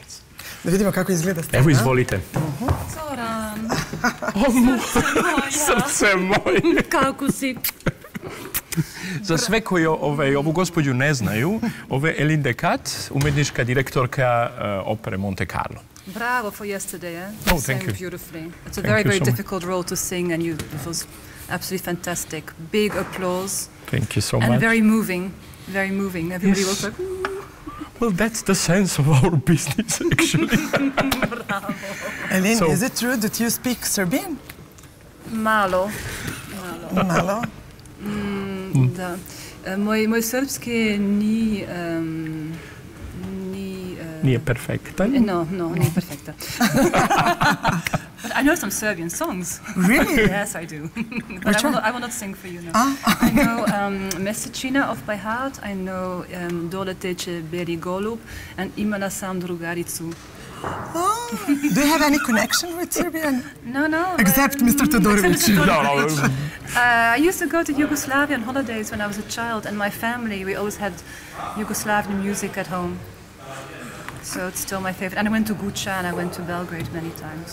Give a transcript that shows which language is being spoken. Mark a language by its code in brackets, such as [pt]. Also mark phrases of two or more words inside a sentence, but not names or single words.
[sr] Da vidimo kako izgleda scena. Evo, izvolite. Zoran. Srce moje. Kako si? Za sve koji ovu gospođu ne znaju, ovo je Eline Decat, umjetnička direktorka opere Monte Carlo. [en] Bravo for yesterday, eh? Oh, thank you. Beautifully. It's a very, very difficult role to sing, and it was absolutely fantastic. Big applause. Thank you so much. And very moving, very moving. Everybody was like, well, that's the sense of our business, actually. Bravo. Eline, is it true that you speak Serbian? [sr] Malo. Malo? Da. Moj srpski nije perfektan. No, nije perfektan. [en] But I know some Serbian songs. Really? Yes, I do. But I will not sing for you now. I know Mesečina of by heart. I know Dole teče beli golub. [sr] And imala sam drugaricu. [en] Do you have any connection with Serbia? No. Except Mr. Todorovic. I used to go to Yugoslavia on holidays when I was a child, and my family, we always had Yugoslavian music at home. So it's still my favorite. And I went to Guča and I went to Belgrade many times.